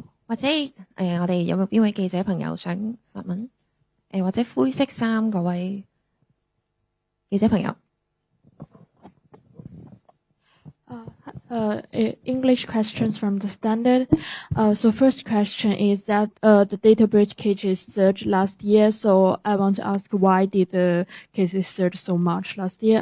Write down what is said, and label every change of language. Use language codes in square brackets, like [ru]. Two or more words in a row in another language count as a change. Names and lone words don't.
[yue] 或者我哋有冇邊位記者朋友想發問？或者灰色衫嗰位記者朋友。 [en] English questions from the Standard. So first question is that the data breach cases surged last year. So I want to ask, why did the cases surge so much last year?